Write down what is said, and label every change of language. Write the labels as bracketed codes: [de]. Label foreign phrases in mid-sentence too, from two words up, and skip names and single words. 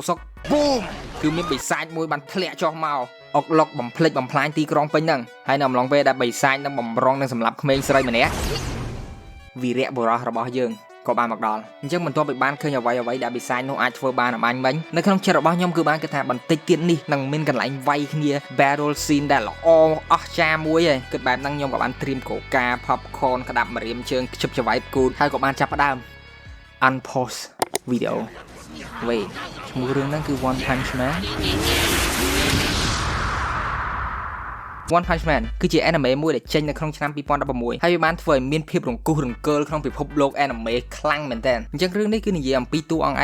[km] សុកប៊ូមគឺមានបិសាចមួយបានធ្លាក់ចុះមកអុកឡុកបំផ្លិចបំផ្លាញទីក្រុងពេញហ្នឹងហើយនៅអំឡុងពេលដែលបិសាច នឹងបំរុងនឹងសម្លាប់ក្មេងស្រីម្នាក់វីរៈបុរសរបស់យើងក៏បានមកដល់អញ្ចឹងបន្ទាប់ពីបានឃើញអ្វីដែលបិសាចនោះអាចធ្វើបានអំបញ្ញមិញនៅក្នុងចិត្តរបស់ខ្ញុំគឺបានគិតថាបន្តិចទៀតនេះនឹងមានកន្លែងវាយគ្នា [en] battle scene [km] ដែលល្អអស្ចារ្យមួយឯងគិតបែបហ្នឹងខ្ញុំក៏បានត្រៀមកូកា popcorn ក្តាប់ម្រាមជើងខ្ជិបច្បាយគូតហើយក៏បានចាប់ផ្ដើម [en] unpause video [km] វេឈ្មោះរឿងហ្នឹងគឺ One Punch Man One Punch Man គឺជា anime មួយដែលចេញនៅក្នុងឆ្នាំ2016ហើយវាបានធ្វើឲ្យមានភាពរង្គោះរង្គើលក្នុងពិភពលោក anime ខ្លាំងមែនទែនអញ្ចឹងរឿងនេះគឺនិយាយអំពីតួអង្គឯ